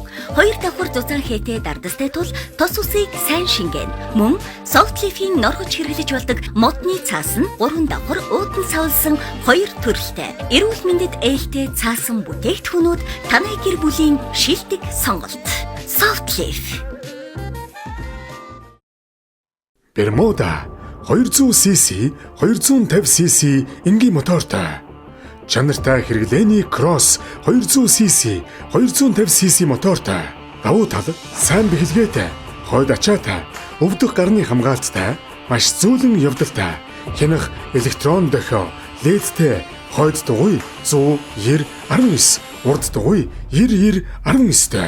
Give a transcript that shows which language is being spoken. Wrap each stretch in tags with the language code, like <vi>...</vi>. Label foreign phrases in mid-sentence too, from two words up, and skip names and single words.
<mn>2 давхар зузаан хээтэй дардастай тул тос усыг сайн шингээн. Мөн Soft Leaf-ийн норгож хэрэглэж болдог модны цаас нь 3 давхар өөдөн савлсан 2 төрөлтэй. Эрүүл мэндэд ээлтэй цаасан бүтээгдэхүүнүүд танай гэр бүлийн шилдэг сонголт. Soft Leaf. Bermuda 200cc, 250cc энгийн мотортой. Чанартай хэрэглээний Cross 200cc, 250cc мотортой. Давуу тал сайн бэхэлгээтэй, хойд ачаатай, өвдөх гарны хамгаалттай, маш зөөлөн явдалтай. Хянах электрон дохио, ледтэй, хойд дугуй 100 90 19, урд дугуй 90 19-тэй.</mn>